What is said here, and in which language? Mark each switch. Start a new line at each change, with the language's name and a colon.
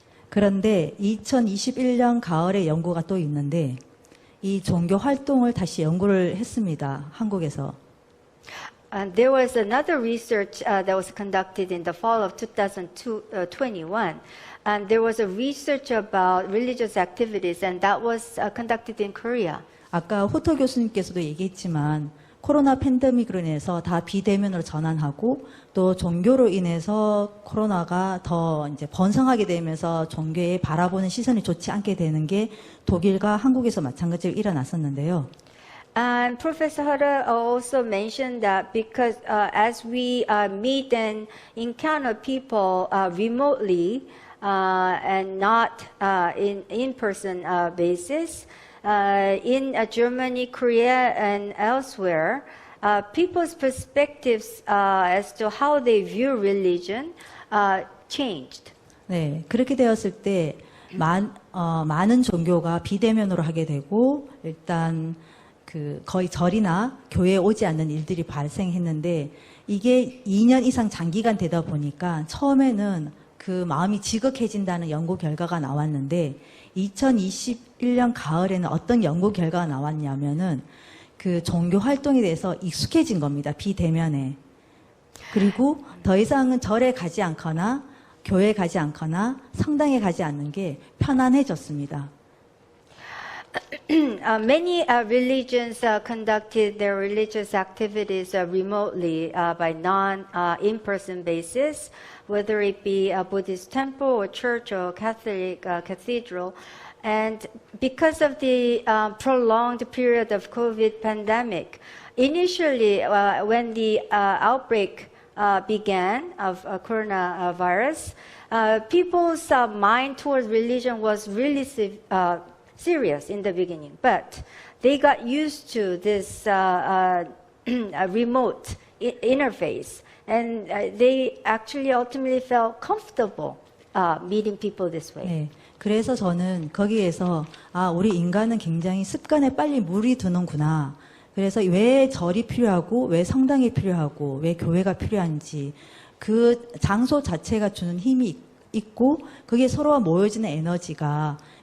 Korean: 그런데 2021년 가을에 연구가 또 있는데 이 종교 활동을 다시 연구를 했습니다. 한국에서.
English: And there was another research that was conducted in the fall of 2021. And there was a research about religious activities, and that was conducted in Korea.
Korean: 아까 호토 교수님께서도 얘기했지만 코로나 팬데믹으로 인해서 다 비대면으로 전환하고 또 종교로 인해서 코로나가 더 이제 번성하게 되면서 종교에 바라보는 시선이 좋지 않게 되는 게 독일과 한국에서 마찬가지로 일어났었는데요.
English: And Professor Hara also mentioned that because as we meet and encounter people remotely and not in-person basis, in Germany, Korea, and elsewhere, people's perspectives as to how they view religion changed.
Korean: 네, 그렇게 되었을 때 많은 종교가 비대면으로 하게 되고 일단 거의 절이나 교회에 오지 않는 일들이 발생했는데 이게 2년 이상 장기간 되다 보니까 처음에는 그 마음이 지극해진다는 연구 결과가 나왔는데 2021년 가을에는 어떤 연구 결과가 나왔냐면은 그 종교 활동에 대해서 익숙해진 겁니다. 비대면에. 그리고 더 이상은 절에 가지 않거나 교회에 가지 않거나 성당에 가지 않는 게 편안해졌습니다.
English: Many religions conducted their religious activities remotely by in-person basis, whether it be a Buddhist temple or church or Catholic cathedral. And because of the prolonged period of COVID pandemic, initially when the outbreak began of coronavirus, people's mind towards religion was really serious in the beginning, but they got used to this remote interface, and they actually ultimately felt comfortable meeting people this way.
Korean: 네, 그래서 저는 거기에서 우리 인간은 굉장히 습관에 빨리 물이 드는구나. 그래서 왜 절이 필요하고 왜 성당이 필요하고 왜 교회가 필요한지 그 장소 자체가 주는 힘이 있고 그게 서로가 모여지는 에너지가